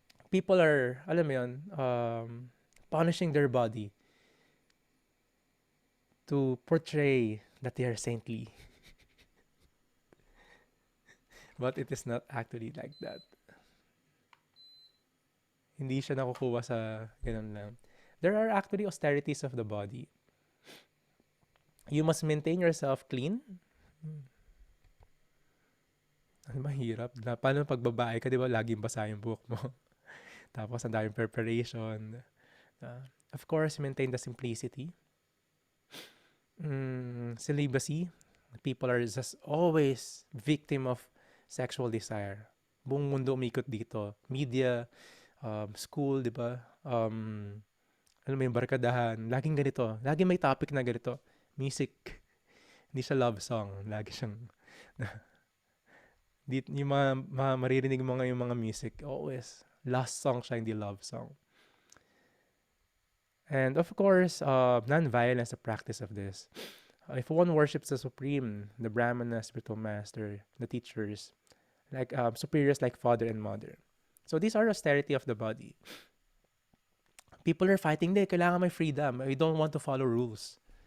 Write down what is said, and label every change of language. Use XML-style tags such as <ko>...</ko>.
<en>People are,</en> <tl>alam mo yun,</tl> <en>punishing their body to portray that they are saintly. But it is not actually like that.</en> <tl>Hindi siya nakukuha sa ganun lang.</tl> <en>There are actually austerities of the body. You must maintain yourself clean.</en> <tl>Mahirap. Paano pag babae ka, di ba, laging basa yung buhok mo. Tapos, ang daming</tl> <en>preparation. Of course, maintain the simplicity. Celibacy. People are just always victim of sexual desire.</en> <tl>Buong mundo umikot dito. Media, school, di ba? Alam mo yung barkadahan. Laging ganito. Laging may topic na ganito. Music. Hindi siya love song. Lagi siyang... yung mga maririnig mo nga yung mga music,</tl> <en>always last song</en> <tl>siya, hindi love song.</tl> <en>And of course, non-violence, the practice of this. If one worships the Supreme, the Brahmana, spiritual master, the teachers, like superiors like father and mother. So these are austerity of the body. People are fighting,</en> <tl>kailangan may</tl> <en>freedom. We don't want to follow rules.</en>